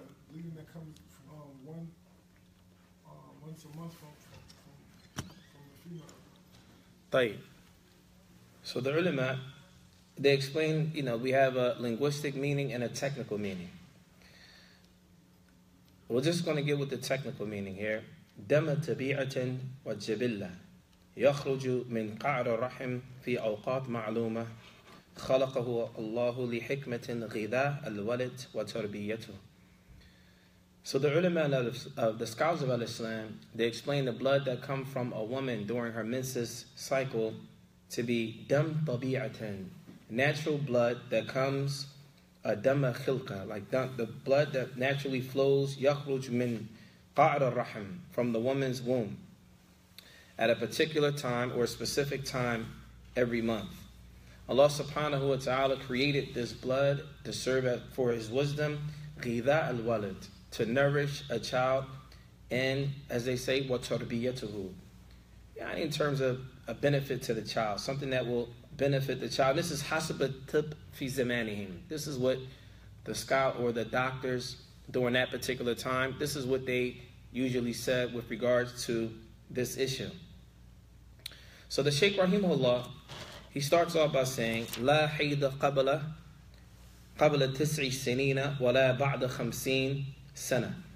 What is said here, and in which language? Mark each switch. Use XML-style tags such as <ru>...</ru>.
<en>Bleeding that comes from once a month from the female. Tayyib. So the ulama, they explain, we have a linguistic meaning and a technical meaning. We're just going to get with the technical meaning here.</en> <ar>دم طبيعة وجبلة يخرج من قعر الرحم في أوقات معلومة خلقه الله لحكمة غذاء الولد وتربيته.</ar> <en>So the ulama of the scholars of Al-Islam, they explain the blood that comes from a woman during her menses cycle to be dam tabi'atan, natural blood that comes dam khilqa, like the blood that naturally flows yakhruj min qa'ar al-rahim, from the woman's womb, at a particular time or a specific time every month. Allah subhanahu wa ta'ala created this blood to serve for His wisdom,</en> <ar>غِذَاءَ الْوَلَدِ,</ar> <en>to nourish a child, and, as they say,</en> <ar>وَتَرْبِيَتُهُ,</ar> <en>in terms of a benefit to the child, something that will benefit the child. This is</en> <ar>حَسَبَ الطِّبِّ فِي زَمَانِهِمْ.</ar> <en>This is what the scholar or the doctors during that particular time, this is what they usually said with regards to this issue. So the Shaykh Rahimahullah, he starts off by saying,</en> <ar>لا حيد قبل 9 سنين ولا بعد 50 سنة.</ar>